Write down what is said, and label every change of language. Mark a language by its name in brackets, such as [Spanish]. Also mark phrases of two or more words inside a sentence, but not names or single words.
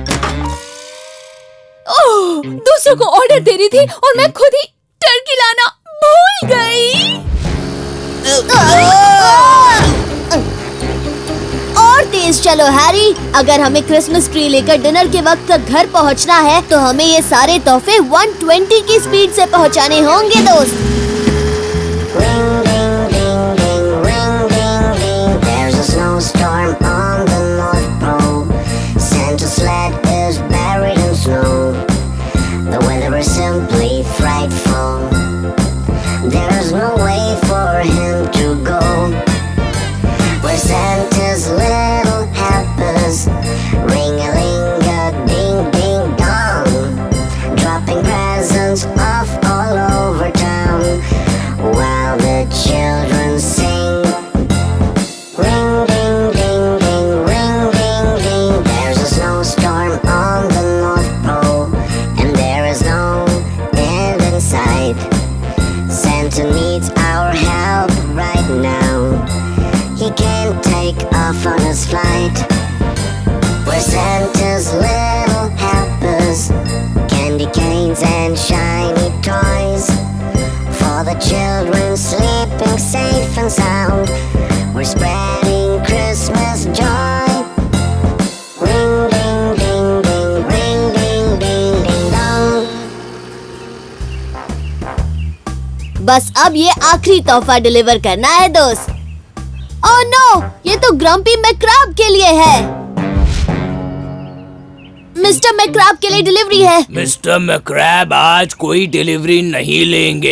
[Hindi] ओह, दूसरों को ऑर्डर दे रही थी और मैं खुद ही टर्की लाना भूल गई। और तेज चलो हैरी, अगर हमें [English] Christmas tree [Hindi] लेकर डिनर के वक्त तक घर पहुंचना है तो हमें ये सारे तोहफे 120 की स्पीड से पहुंचाने होंगे दोस्त। [English] Ring ding ding ding, ring ding ding. There's a snowstorm on the North Pole. Santa's sled is buried in snow. The weather is simply frightful. There's no way for him to go. Where Santa's little hampers ring-a-ling-a-ding ding dong, dropping presents off all over town while the children sing. Ring ding ding ding, ring ding ding. There's a snowstorm on the North Pole and there is no end in sight. Santa needs our help right now. He can't take off on his flight. Where Santa's little hampers, candy canes and shiny toys, for the children sleeping safe and sound. We're spreading Christmas joy. Ring ding ding ding, ring ding ding ding dong. [Hindi] बस अब ये आखिरी तोहफा डिलीवर करना है दोस्त। [English] oh no, [Hindi] ये तो ग्रम्पी मैक्राब के लिए है। मिस्टर मैक्राब के लिए डिलीवरी है। मिस्टर मैक्रैब आज कोई डिलीवरी नहीं लेंगे।